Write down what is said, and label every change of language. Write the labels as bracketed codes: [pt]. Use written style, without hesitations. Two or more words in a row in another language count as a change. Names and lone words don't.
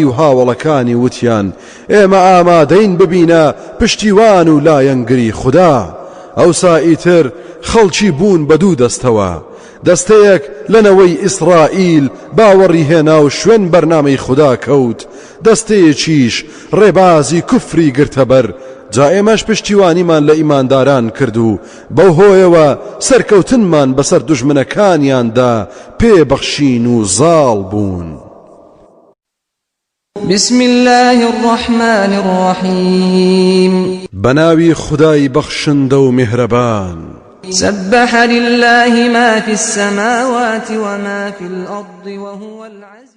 [ckb] و هاوڵەکانی وتیان ئێمە ئامادەین ببینە پشتیوان و لایەنگری خوددا ئەوسا ئیتر خەڵکی بوون بە دوو دەستەوە دەستەیەک لەنەوەی ئیسرائیل باوەڕی هێنا و شوێن بەرنامەی خوددا کەوت دەستەیەکیش ڕێبازی کوفری گرتەبەر جا ئێمەش پشتیوانیمان لە ئیمانداران کرد و بەو هۆیەوە سەرکەوتنمان بەسەر دوژمنەکانیاندا پێبەخشین و زاڵ بوون [ar] بسم الله الرحمن الرحيم [fa] بناوي خداي بخشند ومهربان [ar] سبح لله ما في السماوات وما في الأرض وهو العزيز